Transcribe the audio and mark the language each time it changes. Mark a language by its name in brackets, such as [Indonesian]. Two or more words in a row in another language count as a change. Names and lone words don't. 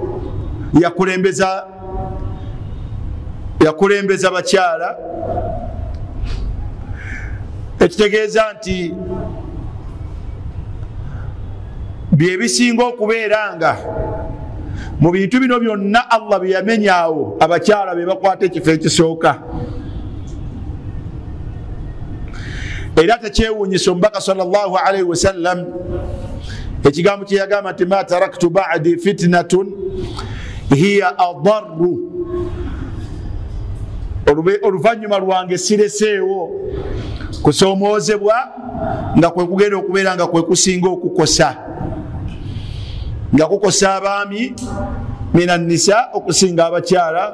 [Ganda] yakulembeza bakyala, ekitegeeza nti bye bisinga okubeera nga mu bintu bino byonna Allah bye yamenyaawo abakyala be bakwata ekifo ekisooka. Era tekyewuunyisa omubaka [Arabic] sallallahu alaihi wasallam [Ganda] ekigambo kye yagamba nti [Arabic] ma taraktu ba'di fitnatun hiya adarru, [Ganda] oluvannyuma lwange sireseewo kusoomoozebwa nga kwe kugenda okubeera nga kwe kusinga okukosa, nga kukosa abaami [Arabic] mina nisa [Ganda] okusinga abakyala.